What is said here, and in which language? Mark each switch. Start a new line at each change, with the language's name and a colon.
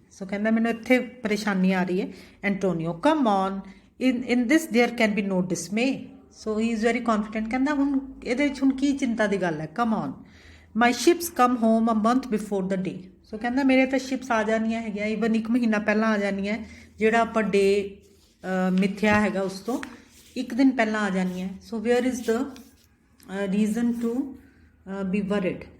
Punjabi: so ਕਹਿੰਦਾ ਮੈਨੂੰ ਇੱਥੇ ਪਰੇਸ਼ਾਨੀ ਆ ਰਹੀ ਹੈ।
English: Antonio, come on, in this there can be no dismay। so he is very confident।
Punjabi: ਕਹਿੰਦਾ ਹੁਣ ਇਹਦੇ ਵਿੱਚ ਹੁਣ ਕੀ ਚਿੰਤਾ ਦੀ ਗੱਲ ਹੈ।
English: come on, my ships come home a month before the day।
Punjabi: so ਕਹਿੰਦਾ ਮੇਰੇ ਤਾਂ ਸ਼ਿਪਸ ਆ ਜਾਣੀਆਂ ਹੈਗੀਆਂ, ਈਵਨ ਇੱਕ ਮਹੀਨਾ ਪਹਿਲਾਂ ਆ ਜਾਣੀਆਂ, ਜਿਹੜਾ ਆਪਾਂ ਡੇ ਮਿਥਿਆ ਹੈਗਾ ਉਸ ਤੋਂ ਇੱਕ ਦਿਨ ਪਹਿਲਾਂ ਆ ਜਾਣੀਆਂ।
English: so where is the reason to be worried।